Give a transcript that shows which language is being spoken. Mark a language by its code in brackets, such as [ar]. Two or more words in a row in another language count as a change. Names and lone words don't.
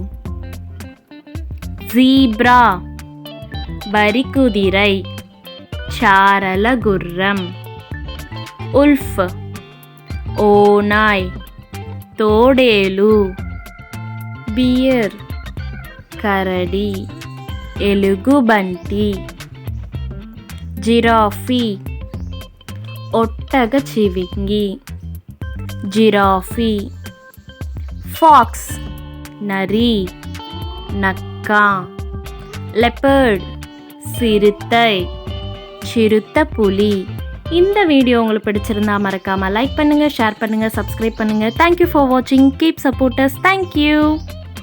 [ta] ஜீப்ரா வரிக்குதிரை சாரலகுர்ரம். உல்ஃப் ஓநாய் தோடேலு. பியர் கரடி ఎలుగుబంటి. [te] జిరాఫీ ఒట్టగ చివింగి జిరాఫీ. ఫాక్స్ నరి నక్క. [ta] லெப்பர்ட் சிறுத்தை சிறுத்தை புலி. இந்த வீடியோ உங்களுக்கு பிடிச்சிருந்தா மறக்காம லைக் பண்ணுங்க, ஷேர் பண்ணுங்க, சப்ஸ்கிரைப் பண்ணுங்க. [en] thank you for watching. keep support us. thank you.